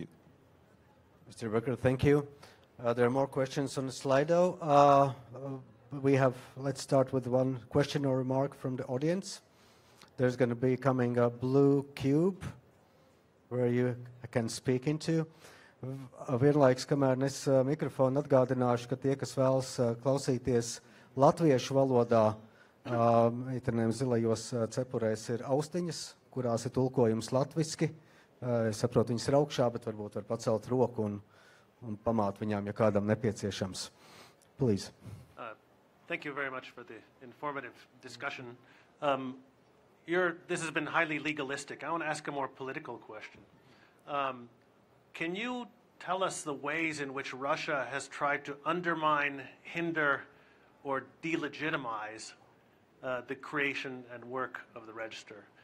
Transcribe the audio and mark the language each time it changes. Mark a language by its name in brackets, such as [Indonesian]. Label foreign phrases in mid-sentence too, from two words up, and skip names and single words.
[English] Mr. Becker, thank you. There are more questions on the Slido. Let's start with one question or remark from the audience. There's going to be coming a blue cube where you can speak into. [Latvian] Vienlaiks, kamēr es mikrofonu atgādināšu, ka tie, kas vēlas klausīties latviešu valodā, itanēm zilajos cepurēs ir austiņas, kurās ir tulkojums latviski. Es saprotu, viņas ir augšā, bet varbūt var pacelt roku un pamāt viņām, ja kādam nepieciešams. [English] Please. Thank you very much for the informative discussion. This has been highly legalistic. I want to ask a more political question. Can you tell us the ways in which Russia has tried to undermine, hinder, or delegitimize the creation and work of the register?